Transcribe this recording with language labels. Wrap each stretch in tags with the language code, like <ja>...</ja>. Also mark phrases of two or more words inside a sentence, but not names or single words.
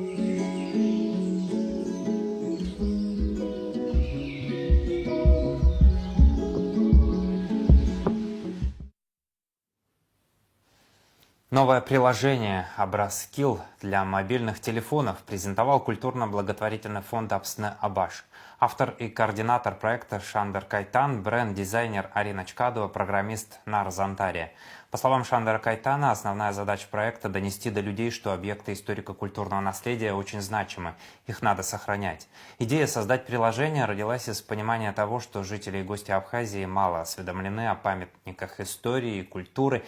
<ru>Новое приложение «Абраскилл» для мобильных телефонов презентовал культурно-благотворительный фонд Апсны Абаш. Автор и координатор проекта Шандер Кайтан, бренд-дизайнер Арина Чкадова, программист Нар Зантария. По словам Шандера Кайтана, основная задача проекта – донести до людей, что объекты историко-культурного наследия очень значимы, их надо сохранять. Идея создать приложение родилась из понимания того, что жители и гости Абхазии мало осведомлены о памятниках истории и культуры.</ru>